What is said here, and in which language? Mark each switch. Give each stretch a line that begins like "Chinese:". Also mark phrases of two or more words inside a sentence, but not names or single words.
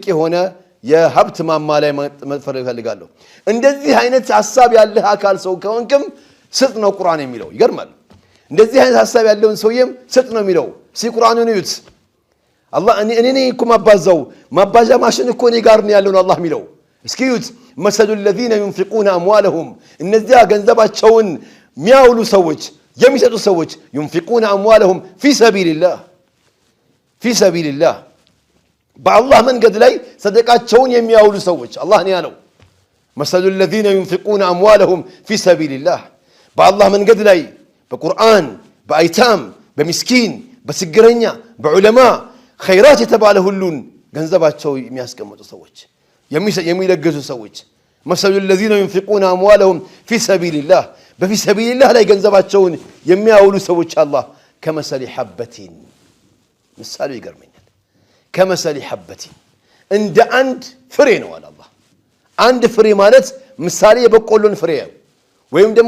Amharic: የሆነ የሀብት ማማ ላይ መጥፈር ይፈልጋለሁ። እንደዚህ አይነት ሐሳብ ያለህ አካል ሰው ከሆንክም ስጥ ነው ቁርአን የሚለው። ይገርማል። እንደዚህ አይነት ሐሳብ ያለውን ሰውየም ስጥ ነው የሚለው። ቁርአኑን እዩት። አላህ እኔ እኮ ማባዣ ማሽን እኮ እኔ ጋር ነው ያለው ነው አላህ የሚለው። እስኪ እዩት። መሰሉ
Arabic: الذين ينفقون أموالهم
Amharic: እነዚያ ገንዘባቸውን የሚያውሉ ሰዎች የሚሰጡ ሰዎች
Arabic: ينفقون أموالهم في سبيل الله
Amharic: በአላህ መንገድ ላይ ሰደቃቸውን የሚያውሉ ሰዎች አላህ ነው ያለው። መሰሉ
Arabic: الذين ينفقون أموالهم في سبيل الله
Amharic: በአላህ መንገድ ላይ በቁርአን በአይታም በሚስኪን በችግረኛ በዑለማ ኸይራት የተባለ ሁሉን ገንዘባቸው የሚያስቀምጡ ሰዎች የሚለግሱ ሰዎች መሰሉ
Arabic: الذين ينفقون أموالهم في سبيل الله
Amharic: በፊ ሰቢልላህ ላይ ገንዘባቸውን የሚያውሉ ሰዎች አላህ
Arabic: كمثل حبة
Amharic: ምሳሌ ይገርመኛል።
Arabic: كمثل حبة
Amharic: እንደ አንድ ፍሬ ነው አለ አላህ። አንድ ፍሬ ማለት ምሳሌ የበቆሎን ፍሬ ወይም ደግሞ